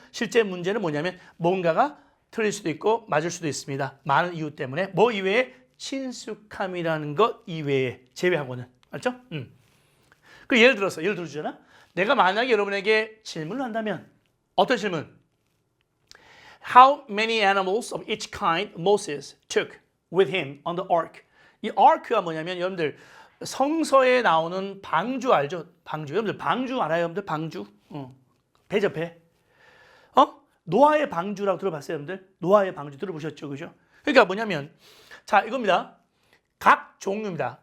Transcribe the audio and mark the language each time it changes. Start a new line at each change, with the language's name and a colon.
Korean: 실제 문제는 뭐냐면 뭔가가 틀릴 수도 있고 맞을 수도 있습니다. 많은 이유 때문에. 뭐 이외에? 친숙함이라는 것 이외에, 제외하고는. 알죠? 그 예를 들어주잖아. 내가 만약에 여러분에게 질문을 한다면 어떤 질문?
English: How many animals of each kind Moses took with him on the ark?
Korean: 이 ark가 뭐냐면 여러분들 성서에 나오는 방주 알죠? 방주. 여러분들 방주 알아요? 여러분들 방주? 배죠, 배. 노아의 방주라고 들어봤어요, 여러분들? 노아의 방주 들어보셨죠, 그죠? 그러니까 뭐냐면 자, 이겁니다. 각 종류입니다.